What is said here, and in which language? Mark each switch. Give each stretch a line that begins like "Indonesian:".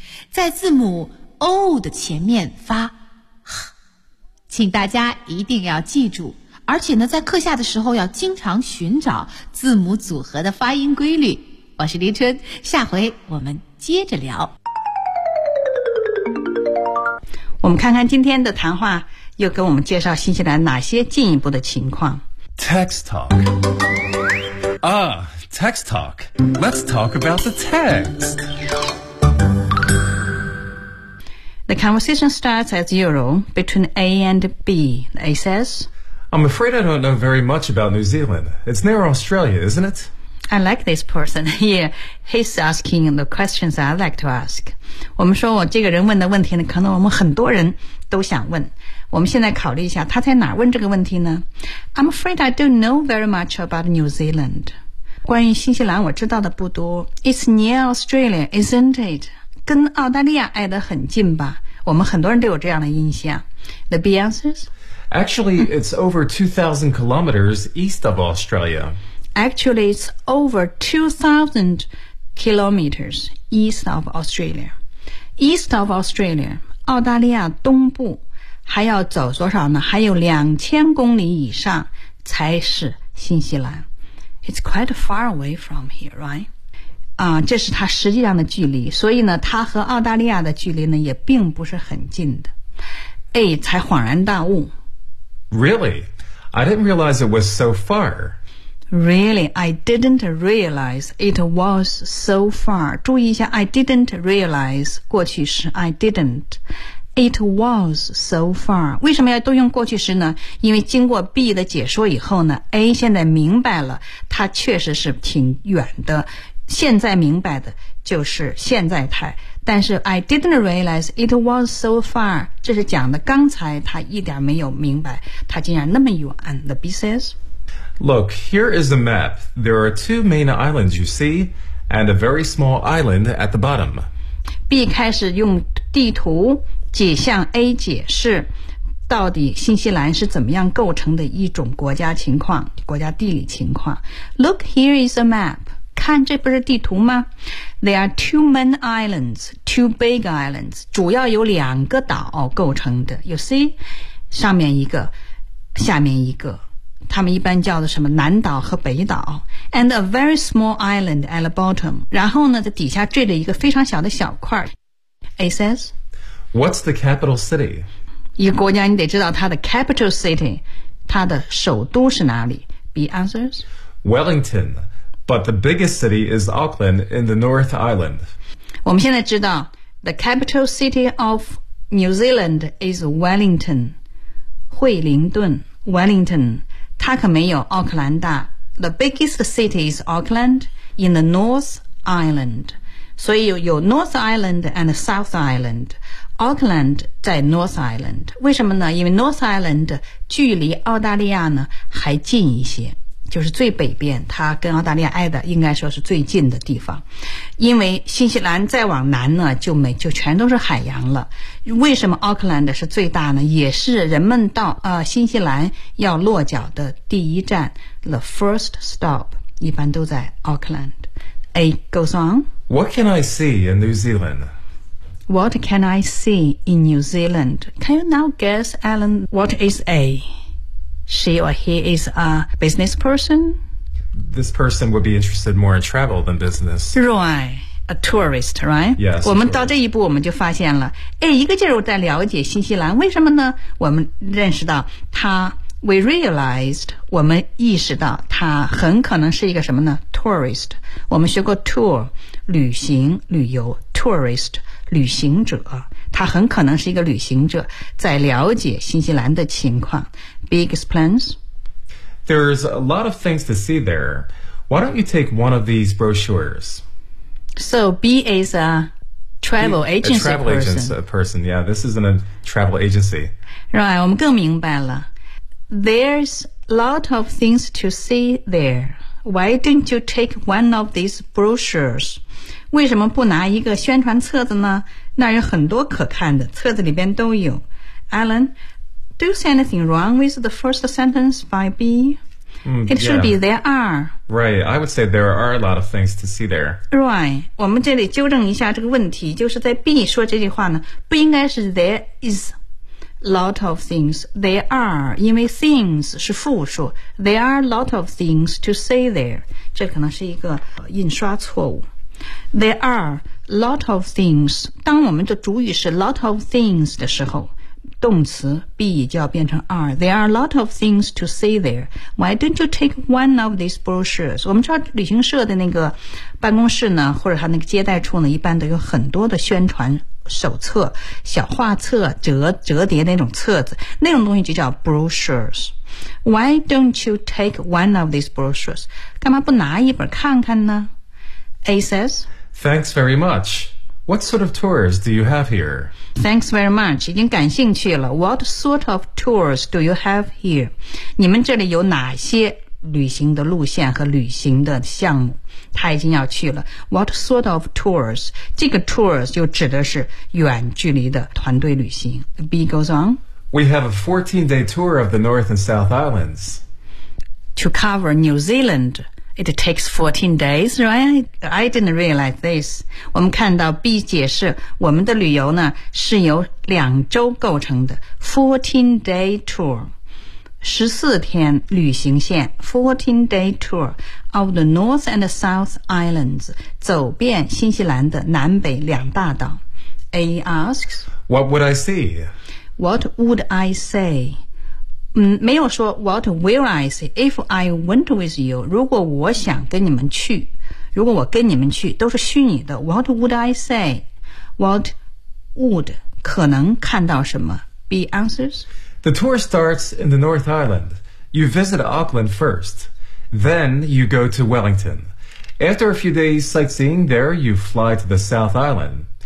Chinese: 在字母 O 的前面发 H， 请大家一定要记住，而且呢，在课下的时候要经常寻找字母组合的发音规律。我是黎春，下回我们接着聊。我们看看今天的谈话又给我们介绍新西兰哪些进一步的情况。
English: Text talk. Ah, text talk. Let's talk about the text. The conversation starts as usual between A and B. A says, I'm afraid I don't know very much about New Zealand. It's near Australia, isn't it? I like this person. Yeah, he's asking the questions I like to ask.
Chinese: 我们说我这个人问的问题呢，可能我们很多人都想问。我们现在考虑一下，他在哪问这个问题呢？
English: I'm afraid I don't know very much about New Zealand.
Chinese: 关于新西兰我知道的不多。
English: It's near Australia, isn't it?
Chinese: 跟澳大利亚挨得很近吧，我们很多人都有这样的印象。
English: The B answers, Actually, it's over 2,000 kilometers east of Australia. Actually, it's over 2,000 kilometers east of Australia. East of Australia,
Chinese: 澳大利亚东部，还要走多少呢？还有2000公里以上才是新西兰。
English: It's quite far away from here, right?
Chinese: 这是他实际上的距离，所以呢，他和澳大利亚的距离呢也并不是很近的。 A 才恍然大悟。
English: Really? I didn't realize it was so far. Really, I didn't realize it was so far.
Chinese: 注意一下 I didn't realize 过去式 I didn't.
English: It was so far.
Chinese: 为什么要都用过去式呢？因为经过 B 的解说以后呢 ，A 现在明白了，它确实是挺远的。现在明白的就是现在态。
English: 但是 I didn't realize it was so far.
Chinese: 这是讲的刚才他一点没有明白，他竟然那么远。
English: The B says. Look, here is a map. There are two main islands, you see, and a very small island at the bottom.
Chinese: B 开始用地图向 A 解释到底新西兰是怎么样构成的一种国家情况，国家地理情况。
English: Look, here is a map.
Chinese: 看，这不是地图吗？
English: There are two main islands, two big islands.
Chinese: 主要有两个岛构成的。
English: You see?
Chinese: 上面一个，下面一个。他们一般叫的什么南岛和北岛
English: and a very small island at the bottom
Chinese: 然后呢在底下坠着一个非常小的小块
English: A says What's the capital city?
Chinese: 一个国家你得知道它的 capital city 它的首都是哪里
English: B answers Wellington But the biggest city is Auckland in the North Island
Chinese: 我们现在知道
English: The capital city of New Zealand is Wellington
Chinese: 惠灵顿 Wellington它可没有奥克兰大
English: The biggest city is Auckland in the North Island
Chinese: 所以 有 North Island and South Island Auckland 在 North Island 为什么呢因为 North Island 距离澳大利亚呢还近一些就是最北边它跟澳大利亚挨的应该说是最近的地方因为新西兰再往南呢就全都是海洋了为什么 Auckland 是最大呢也是人们到新西兰要落脚的第一站
English: The first stop
Chinese: 一般都在 Auckland
English: A goes on What can I see in New Zealand? What can I see in New Zealand? Can you now guess Alan what is AShe or he is a business person? This person would be interested more in travel than business. Right, a tourist, right? Yes.
Chinese: 我们到这一步我们就发现了，哎，一个劲儿在了解新西兰，为什么呢？我们认识到他 ，
English: we realized，
Chinese: 我们意识到他很可能是一个什么呢 ？Tourist， 我们学过 tour， 旅行、旅游 ，tourist， 旅行者。他很可能是一个旅行者在了解新西兰的情况
English: B explains There's a lot of things to see there Why don't you take one of these brochures? So B is a travel agency person A travel agency person Yeah, this isn't a travel agency Right,
Chinese: 我们更明白了
English: There's a lot of things to see there Why don't you take one of these brochures?
Chinese: 为什么不拿一个宣传册子呢那有很多可看的册子里边都有
English: Alan Do you see anything wrong with the first sentence by B? It should be there are Right, I would say there are a lot of things to see there
Chinese: Right, 我们这里纠正一下这个问题就是在 B 说这句话呢不应该是
English: there is lot of things There are
Chinese: 因为 things 是复数
English: There are lot of things to see there
Chinese: 这可能是一个印刷错误
English: There areLot of things
Chinese: 当我们的主语是 lot of things 的时候动词 be 就要变成 are
English: There are a lot of things to see there Why don't you take one of these brochures
Chinese: 我们知道旅行社的那个办公室呢或者他那个接待处呢一般都有很多的宣传手册小画册 折叠那种册子那种东西就叫 brochures
English: Why don't you take one of these brochures
Chinese: 干嘛不拿一本看看呢
English: A says Thanks very much. What sort of tours do you have here? Thanks very much.
Chinese: 已经感兴趣了。
English: What sort of tours do you have here?
Chinese: 你们这里有哪些旅行的路线和旅行的项目？他已经要去了。
English: What sort of tours?
Chinese: 这个 tours 就指的是远距离的团队旅行。
English: B goes on. We have a 14-day tour of the North and South Islands. To cover New Zealand. It takes 14 days, right? I didn't realize this.
Chinese: 我们看到 B 解释我们的旅游呢是由两周构成的
English: 14-day tour 14天旅行线 14-day tour of the North and the South Islands
Chinese: 走遍新西兰的南北两大岛
English: A asks What would I see? What would I say?
Chinese: 没有说
English: what will I say if I went with you，
Chinese: 如果我想跟你们去，如果我跟你们去，都是虚拟的。
English: What would I say? What would
Chinese: 可能看到什么
English: be answers? The tour starts in the North Island. You visit Auckland first. Then you go to Wellington. After a few days sightseeing there, you fly to the South Island.